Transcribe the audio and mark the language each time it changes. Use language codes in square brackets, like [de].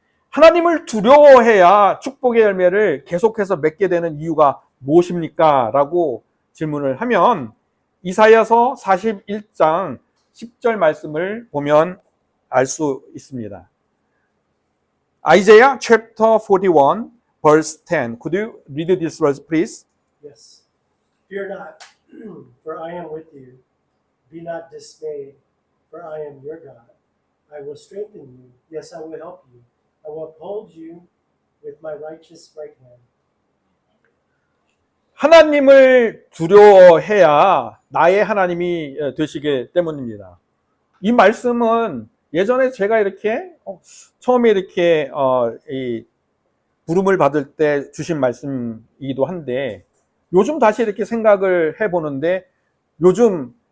[ko] 하나님을 두려워해야 축복의 열매를 계속해서 맺게 되는 이유가 무엇입니까? 라고 질문을 하면 이사야서 41장 10절 말씀을 보면 알 수 있습니다. [en] Isaiah chapter 41 verse 10. Could you read this verse, please? Yes. Fear not, for I am with you. Be not dismayed, for I am your God. I will strengthen you. Yes, I will help you. I will uphold you with my righteous right hand. [ko] 하나님을 두려워해야 나의 하나님이 되시기 때문입니다. 이 말씀은 예전에 제가 이렇게 처음에 이렇게 이 부름을 받을 때 주신 말씀이기도 한데, 요즘 다시 이렇게 생각을 해보는데 요즘